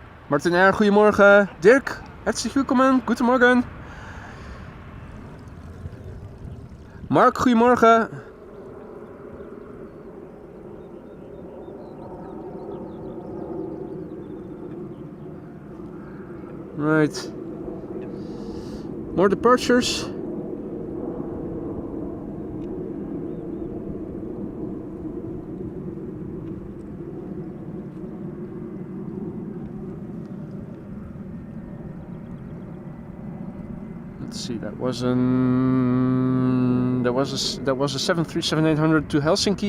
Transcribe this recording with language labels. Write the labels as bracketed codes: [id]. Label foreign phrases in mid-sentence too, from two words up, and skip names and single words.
[nl] Martin R, goedemorgen. Dirk, [de] herzlich willkommen. Guten Morgen. [nl] Mark, goedemorgen. [en] Right. More departures. Let's see, that was a 737-800 to Helsinki.